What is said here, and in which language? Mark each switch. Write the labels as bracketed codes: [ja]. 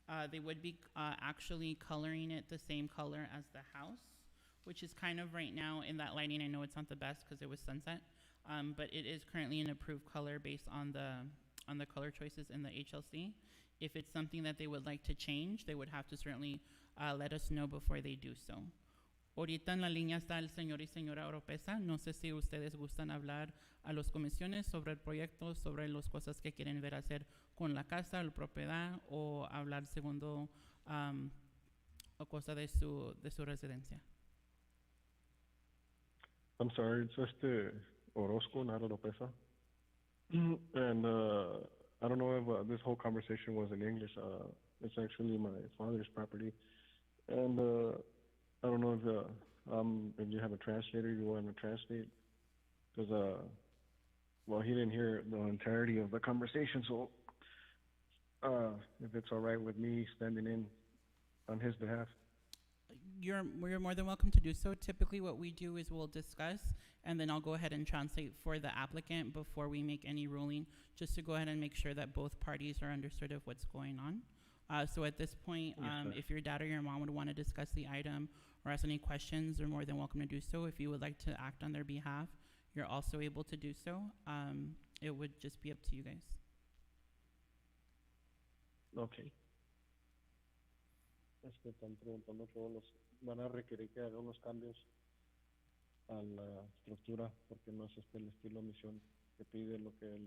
[en] They would be actually coloring it the same color as the house, which is kind of right now in that lighting. I know it's not the best because it was sunset, but it is currently an approved color based on the color choices in the HLC. If it's something that they would like to change, they would have to certainly let us know before they do so. [es] Ahorita en la línea está el señor y señora Oropesa. No sé si ustedes gustan hablar a los comisiones sobre el proyecto, sobre las cosas que quieren ver hacer con la casa, la propiedad, o hablar segundo o cosa de su residencia. [en] I'm sorry, it's Orozco, not Oropesa. And I don't know if this whole conversation was in English. It's actually my father's property. And I don't know if you have a translator you want to translate. Because, well, he didn't hear the entirety of the conversation, so if it's all right with me standing in on his behalf. You're more than welcome to do so. Typically, what we do is we'll discuss, and then I'll go ahead and translate for the applicant before we make any ruling, just to go ahead and make sure that both parties are understood of what's going on. So at this point, Yes, sir. if your dad or your mom would want to discuss the item or ask any questions, they're more than welcome to do so. If you would like to act on their behalf, you're also able to do so. It would just be up to you guys. Okay. [es] Están preguntando van a requerir que haga unos cambios a la estructura porque no es el estilo misión que pide lo que